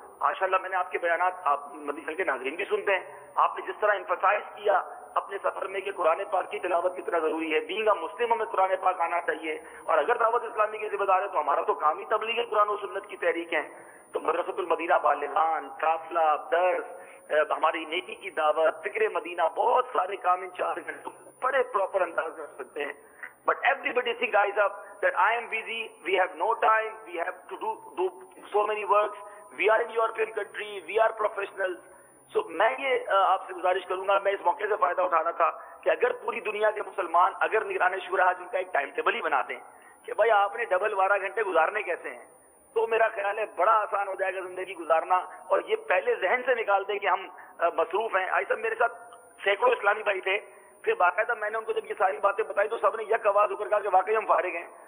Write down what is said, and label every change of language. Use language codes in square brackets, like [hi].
[ur] ماشاءاللہ میں نے آپ کے بیانات, آپ مدنی چینل کے ناظرین بھی سنتے ہیں, آپ نے جس طرح ایمفسائز کیا اپنے سفر میں کہ قرآن پاک کی تلاوت کتنا ضروری ہے, [en] being a Muslim [ur] ہمیں قرآن پاک آنا چاہیے, اور اگر دعوت اسلامی کے ذمہ دار ہے تو ہمارا تو کام ہی تبلیغ قرآن و سنت کی تحریک ہے. تو مدرسۃ المدینہ بالغان, قافلہ, درس, ہماری نیکی کی دعوت, فکر مدینہ, بہت سارے کام ان 4 گھنٹوں بڑے پراپر انداز میں کر سکتے ہیں. [en] But everybody think guys up that I am busy, we have no time, we have to do so many works, we are in European country, we are professionals. [ur] So میں یہ آپ سے گزارش کروں گا, میں اس موقع سے فائدہ اٹھانا تھا کہ اگر پوری دنیا کے مسلمان اگر نگران شورا جن کا ایک ٹائم ٹیبل ہی بناتے ہیں کہ بھائی آپ نے ڈبل 12 گھنٹے گزارنے کیسے ہیں, تو میرا خیال ہے بڑا آسان ہو جائے گا زندگی گزارنا. اور یہ پہلے ذہن سے نکال دیں کہ ہم مصروف ہیں. آئی صاحب میرے ساتھ سینکڑوں اسلامی بھائی تھے, پھر باقاعدہ میں نے ان کو جب یہ ساری باتیں بتائی تو سب نے یک آواز ہو کر کہا کہ واقعی ہم فارغ ہیں.